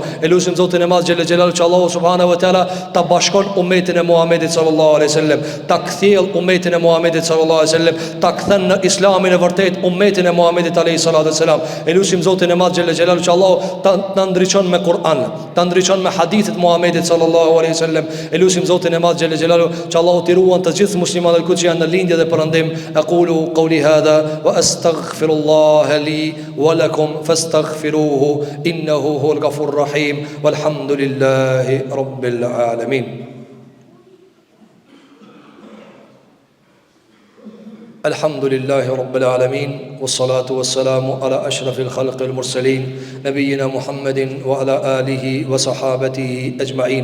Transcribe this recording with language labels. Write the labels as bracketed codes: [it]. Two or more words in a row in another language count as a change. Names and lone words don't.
[sq] E lusim Zotin e madh [ar] جل جلاله [sq] që Allahu [ar] سبحانه وتعالى [sq] ta bashkon ummetin e Muhamedit [ar] صلى الله عليه وسلم, [sq] ta kthjell ummetin e Muhamedit [ar] صلى الله عليه وسلم, [sq] ta kthen në islamin e vërtet ummetin e Muhamedit [ar] عليه الصلاة والسلام. [sq] E lusim Zotin e madh [ar] جل جلاله [sq] që Allahu ta ndriçon me Kur'an, ta ndriçon me hadithet Muhamedit [ar] صلى الله عليه وسلم. [sq] E lusim Zotin e madh [ar] جل جلاله [sq] që Allahu t'i ruan të gjithë muslimanët që janë në lindje dhe perëndim. [ar] أقول قولي هذا وأستغفر الله لي ولكم فاستغفروه إنه هو الغفور الرحيم والحمد لله رب العالمين. الحمد لله رب العالمين والصلاة والسلام على أشرف الخلق المرسلين نبينا محمد وعلى آله وصحابته أجمعين.